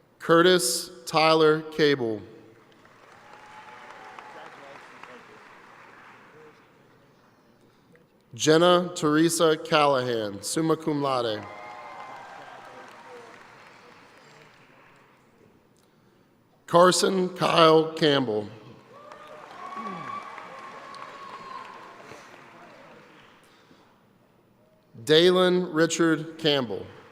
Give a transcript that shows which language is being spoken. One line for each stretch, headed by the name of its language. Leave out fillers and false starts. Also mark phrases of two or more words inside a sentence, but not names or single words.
English: Curtis Tyler Cable. Jenna Teresa Callahan,
Latin: summa cum laude.
English: Carson Kyle Campbell. Dalen Richard Campbell.